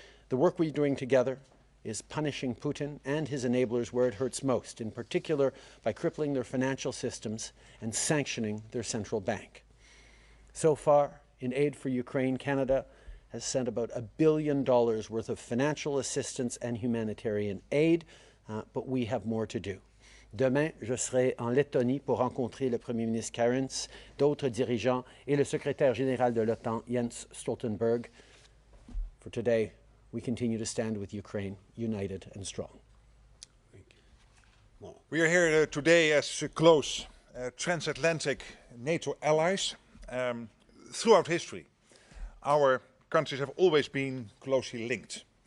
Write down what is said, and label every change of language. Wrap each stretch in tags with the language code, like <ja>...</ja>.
<en>The work we're doing together is punishing Putin and his enablers where it hurts most, in particular by crippling their financial systems and sanctioning their central bank. So far, in aid for Ukraine, Canada has sent about $1 billion worth of financial assistance and humanitarian aid, but we have more to do.</en> <fr>Demain, je serai en Lettonie pour rencontrer le Premier ministre Kariņš, d'autres dirigeants et le secrétaire général de l'OTAN, Jens Stoltenberg.</fr> <en>For today, we continue to stand with Ukraine, united and strong. Thank you. Mark. We are here today as close transatlantic NATO allies. Throughout history, our countries have always been closely linked.</en>